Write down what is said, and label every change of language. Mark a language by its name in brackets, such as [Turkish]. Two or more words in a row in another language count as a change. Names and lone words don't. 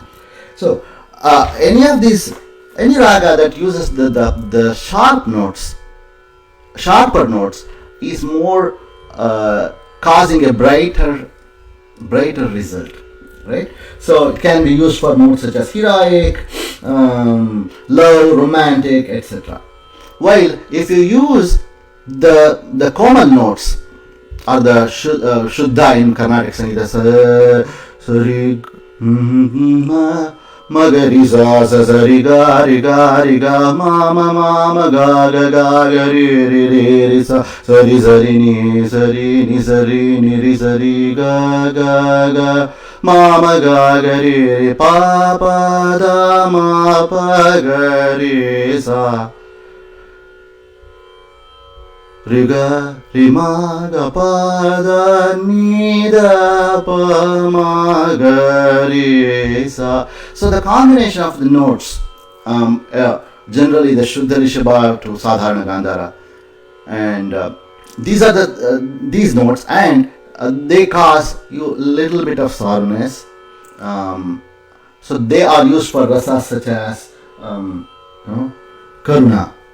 [English] So any raga that uses the sharper notes is more causing a brighter result, right? So it can be used for notes such as heroic, love, romantic, etc. While if you use the common notes or the Shuddha in Carnatic Sangeeta, Sari, Magari sa sa sa ri ga ma ma ma ma ga ga ga ga ri sa sa ri ni sa ri ni ri sa ri ga ga ga ma ma ga ga ri pa pa da ma pa ga ri sa ri ga ri ma ga pa da ni da pa ma ga ri sa. So the combination of the notes, generally the Shuddha Rishabha to Sadharana Gandhara, and these are these notes, and they cause you a little bit of sourness. So they are used for rasas such as Karuna.